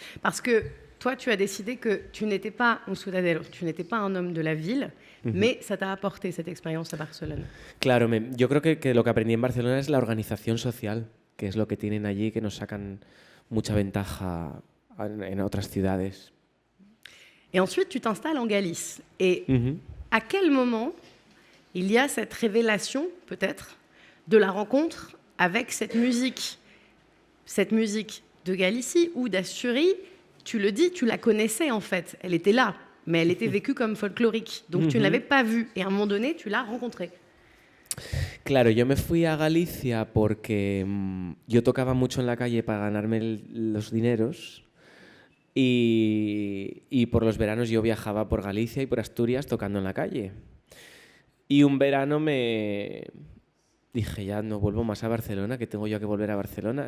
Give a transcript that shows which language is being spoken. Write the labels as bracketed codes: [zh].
[fr] Parce que toi, tu as décidé que tu n'étais pas un ciudadano, tu n'étais pas un homme de la ville, mais ça t'a apporté cette expérience à Barcelone. [es] Claro, yo creo que lo que aprendí en Barcelona es la organización social, que es lo que tienen allí, que nos sacan mucha ventaja en otras ciudades. [fr] Et ensuite, tu t'installes en Galice. Et à quel moment il y a cette révélation, peut-être, de la rencontre avec cette musique de Galicie ou d'Asturie? Tu le dis, tu la connaissais en fait, elle était là, mais elle était vécue comme folklorique. Donc tu ne l'avais pas vue et à un moment donné, tu l'as rencontrée. [es] Claro, yo me fui a Galicia porque yo tocaba mucho en la calle para ganarme los dineros y por los veranos yo viajaba por Galicia y por Asturias tocando en la calle. Y un verano dije, ya no vuelvo más a Barcelona, que tengo yo que volver a Barcelona.